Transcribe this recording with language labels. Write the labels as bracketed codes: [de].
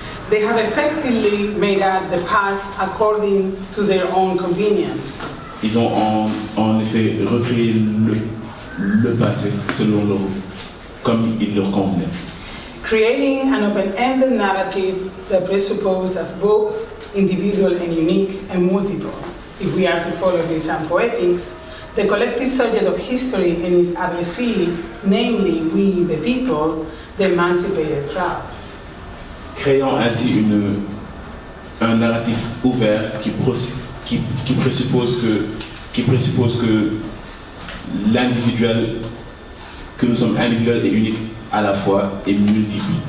[en] They have effectively made out the past according to their own convenience. [fr] Ils ont en effet recréé le passé selon leur, comme il leur convenait. [en] Creating an open-ended narrative that presupposes both individual and unique and multiple. If we are to follow Grisan poetics, the collective subject of history and its addressee, namely we the people, the emancipated crowd. [fr] Créant ainsi un narratif ouvert qui présuppose que l'individuel, que nous sommes individuels et uniques à la fois et multiples.